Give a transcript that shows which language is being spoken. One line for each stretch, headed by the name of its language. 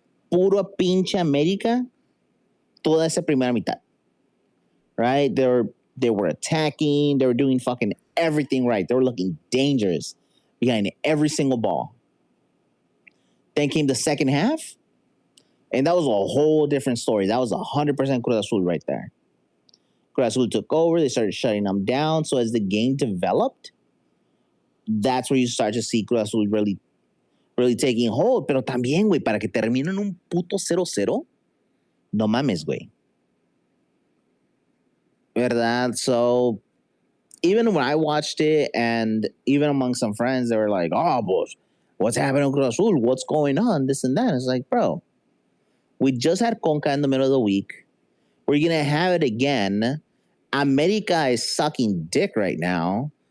Spanish: Puro pinche América, toda esa primera mitad.
English: Right? They were attacking. They were doing fucking everything right. They were looking dangerous behind every single ball. Then came the second half, and that was a whole different story. That was 100% Cruz Azul right there. Cruz Azul took over. They started shutting them down. So as the game developed, that's where you start to see Cruz Azul really, really taking hold.
Spanish: Pero también, güey, para que termine en un puto 0-0, no mames, güey. ¿Verdad?
English: So even when I watched it, and even among some friends, they were like, oh, boss, what's happening with Cruz Azul? What's going on? This and that. It's like, bro, we just had Conca in the middle of the week. We're going to have it again. America is sucking dick right now.